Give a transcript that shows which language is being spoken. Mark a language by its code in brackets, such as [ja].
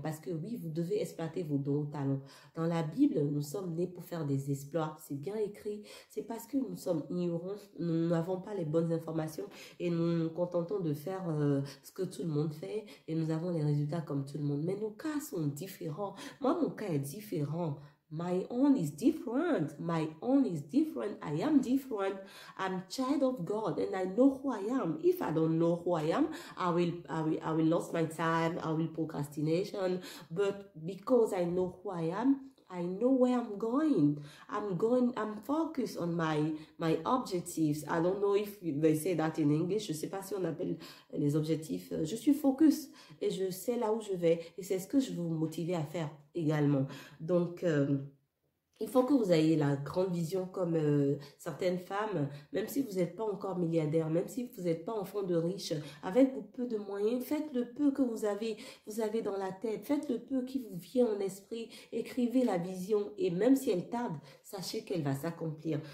[fr] Parce que oui, vous devez exploiter vos dons talents. Dans la Bible, nous sommes nés pour faire des exploits. C'est bien écrit. C'est parce que nous sommes ignorants, nous n'avons pas les bonnes informations et nous nous contentons de faire ce que tout le monde fait et nous avons les résultats comme tout le monde. Mais nos cas sont différents. Moi, mon cas est différent. [en] My own is different. My own is different. I am different. I'm child of God and I know who I am. If I don't know who I am, I will lose my time. I will procrastination. But because I know who I am, I know where I'm going. I'm focused on my objectives. I don't know if they say that in English. [fr] Je sais pas si on appelle les objectifs. Je suis focus et je sais là où je vais. Et c'est ce que je veux vous motiver à faire également. Donc, il faut que vous ayez la grande vision comme certaines femmes, même si vous n'êtes pas encore milliardaire, même si vous n'êtes pas enfant de riche, avec vos peu de moyens, faites le peu que vous avez dans la tête, faites le peu qui vous vient en esprit, écrivez la vision et même si elle tarde, sachez qu'elle va s'accomplir.